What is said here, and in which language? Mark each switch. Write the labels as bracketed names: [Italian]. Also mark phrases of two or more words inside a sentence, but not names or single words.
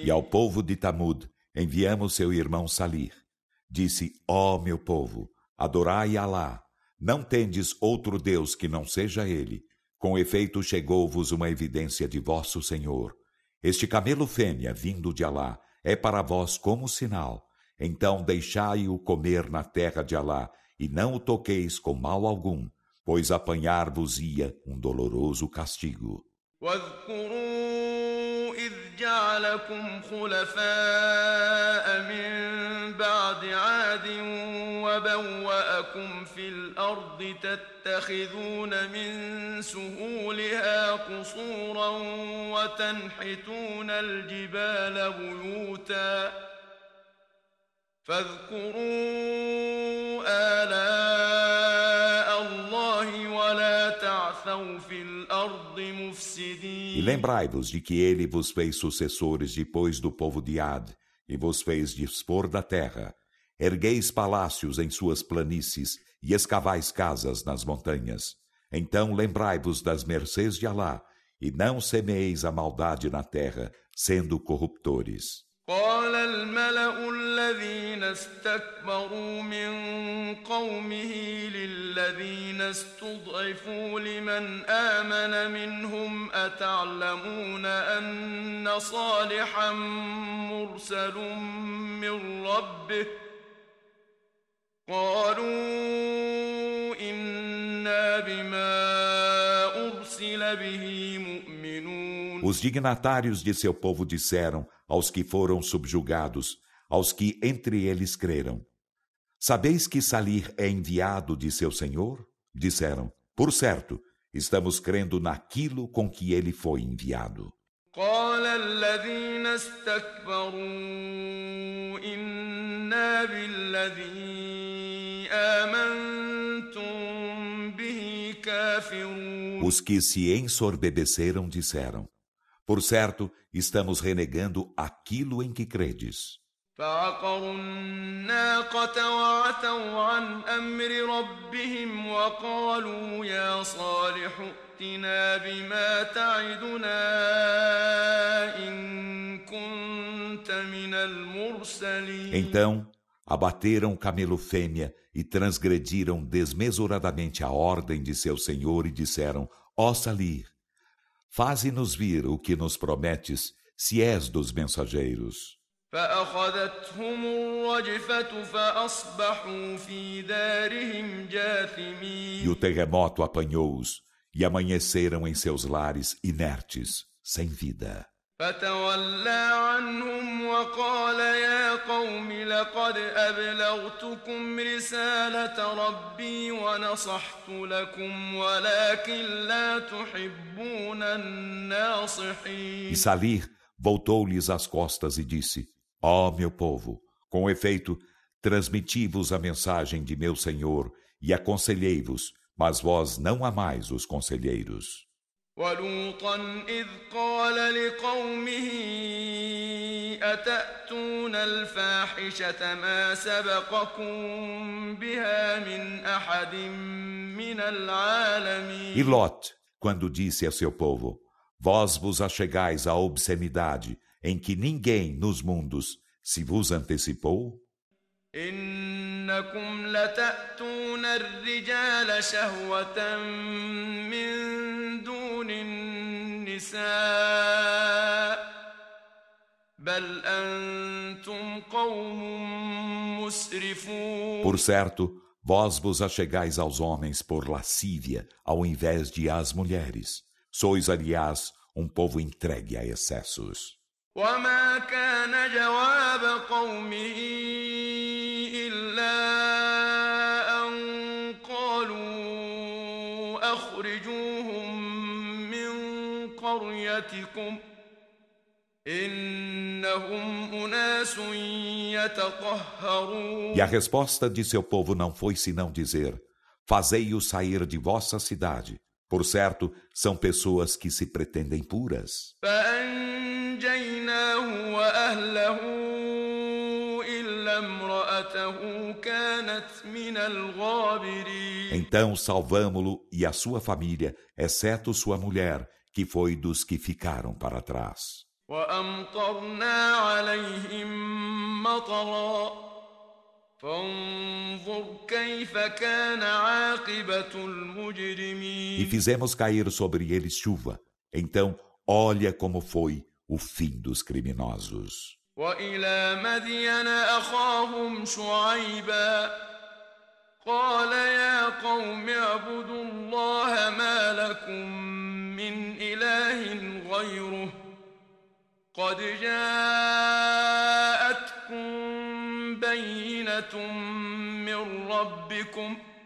[Portuguese] E ao povo de Tamud enviamos seu irmão Salih. Disse: ó meu povo, adorai Alá, não tendes outro Deus que não seja Ele. Com efeito chegou-vos uma evidência de vosso Senhor. Este camelo fêmea vindo de Alá é para vós como sinal. Então deixai-o comer na terra de Alá, e não o toqueis com mal algum, pois apanhar-vos-ia doloroso castigo. [Arabic] واذكروا إذ جعلكم خلفاء من بعد عاد وبوأكم في الأرض تتخذون من سهولها قصورا وتنحتون الجبال بيوتا فاذكروا آلاء الله ولا تعثوا في الأرض مفسدين. [Portuguese] E lembrai-vos de que ele vos fez sucessores depois do povo de Ad, e vos fez dispor da terra. Ergueis palácios em suas planícies, e escavais casas nas montanhas. Então lembrai-vos das mercês de Alá, e não semeeis a maldade na terra, sendo corruptores. [Arabic] قال الملأ الذين استكبروا من قومه للذين استضعفوا لمن آمن منهم أتعلمون أن صالحا مرسل من ربه قالوا إنا بما أرسل به مؤمنون. [Portuguese] Os dignatários de seu povo disseram aos que foram subjugados, aos que entre eles creram: sabeis que Salih é enviado de seu Senhor? Disseram: por certo, estamos crendo naquilo com que ele foi enviado. [Arabic] قال الذين استكبروا إنا بالذي آمنتم به كافرون. [Portuguese] Os que se ensorbebeceram disseram: por certo, estamos renegando aquilo em que credes. [Arabic] فعقروا الناقة وعتوا عن أمر ربهم وقالوا يا صالح ائتنا بما تعدنا إن كنت من المرسلين. [Portuguese] Então, abateram o camelo fêmea e transgrediram desmesuradamente a ordem de seu Senhor e disseram: ó Salih, faze-nos vir o que nos prometes, se és dos mensageiros. [Arabic] فأخذتهم الرجفة فأصبحوا في دارهم جاثمين. [Portuguese] E o terremoto apanhou-os, e amanheceram em seus lares inertes, sem vida. [Arabic] فتولى عنهم وقال يا قوم لقد أبلغتكم رسالة ربي ونصحت لكم ولكن لا تحبون الناصحين. [Portuguese] E Salih voltou-lhes as costas e disse: ó meu povo, Com efeito, transmiti-vos a mensagem de meu Senhor e aconselhei-vos, mas vós não amais os conselheiros. [Arabic] ولوطا إذ قال لقومه أتأتون الفاحشة ما سبقكم بها من أحد من العالمين. [Portuguese] E Lot, quando disse a seu povo, vós vos achegais à obscenidade em que ninguém nos mundos se vos antecipou? [Arabic] إنكم لتأتون الرجال شهوة من دون النساء بل أنتم قوم مسرفون. [Portuguese] Por certo, vós vos achegais aos homens por lascívia, ao invés de às mulheres. Sois, aliás, povo entregue a excessos. [Arabic] وما كان جواب قومه إلا أن قالوا أخرجوهم من قريتكم إنهم أناس يتطهرون. [Portuguese] E a resposta de seu povo não foi senão dizer: fazei-os sair de vossa cidade. Por certo, são pessoas que se pretendem puras. [Arabic] فأنجيناه وأهله إلا امرأته كانت من الغابرين. [Portuguese] Então salvamo-lo e a sua família, exceto sua mulher, que foi dos que ficaram para trás. [Arabic] وأمطرنا عليهم مطرا فانظر كيف كان عاقبة المجرمين. [Portuguese] E fizemos cair sobre eles chuva. Então, olha como foi o fim dos criminosos. [Arabic] وإلى مدين أخاهم شعيبا قال يا قوم اعبدوا الله ما لكم من إله غيره قد جاءتكم بينة من ربكم